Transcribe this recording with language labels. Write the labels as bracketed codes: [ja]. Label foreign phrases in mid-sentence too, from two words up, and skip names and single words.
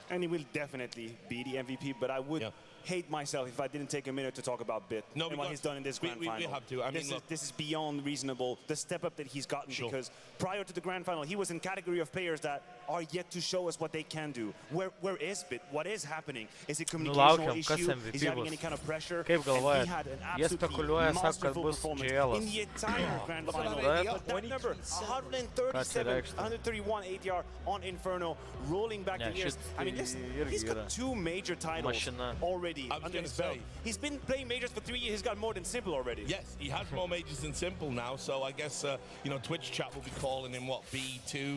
[en] And he will definitely be the MVP, but I would hate myself if I didn't take a minute to talk about Bit and what he's done in this grand final. We have to. I mean, this is beyond reasonable, the step up that he's gotten, because prior to the grand final, he was in category of players that are yet to show us what they can do. Where is Bit? What is happening? Is it communicational issue? Is he having any kind of pressure? [lt] Kaip galvojat? [en] He had an [lt] Jie spekuliuoja, sako, kad [en] masterful [lt] bus [en] performance [lt] Jėlas. [en] in the entire grand final. That number, 131 ADR on Inferno, rolling back the years. I mean, listen, he's got 2 major titles already under his belt. He's been playing majors for 3 years. He's got more than Simple already. Yes, he has more majors than Simple now. So I guess you know, Twitch chat will be calling him what, B2T?